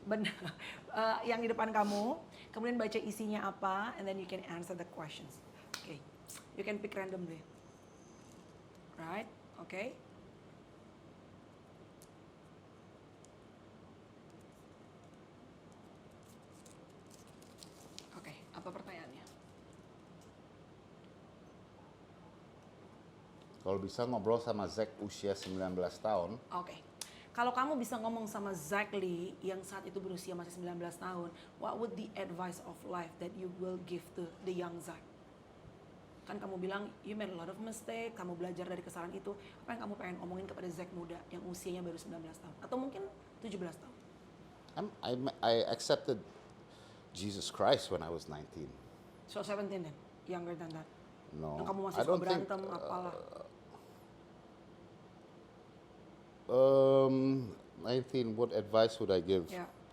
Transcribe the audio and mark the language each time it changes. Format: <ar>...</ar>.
<id>benar yang di depan kamu. Kemudian baca isinya apa,</id> <en>and then you can answer the questions. Okay. You can pick randomly. Right? Okay.</en> <id>Oke, apa pertanyaannya? Kalau bisa ngobrol sama Zack usia 19 tahun, Oke. Kalau kamu bisa ngomong sama Zack Lee yang saat itu berusia masih 19 tahun,</id> <en>what would the advice of life that you will give to the young Zack?</en> <id>Kan kamu bilang</id> <en>you made a lot of mistake,</en> <id>kamu belajar dari kesalahan itu. Apa yang kamu pengen omongin kepada Zack muda yang usianya baru 19 tahun atau mungkin 17 tahun?</id> <en>I accepted Jesus Christ when I was 19. So 17 then, younger than that. No,</en> <id>Yang kamu masih</id> <en>I</en> <id>suka</id> <en>don't think.</en> <id>berantem apalah.</id> <en>19. What advice would I give?</en> <id>Ya.</id>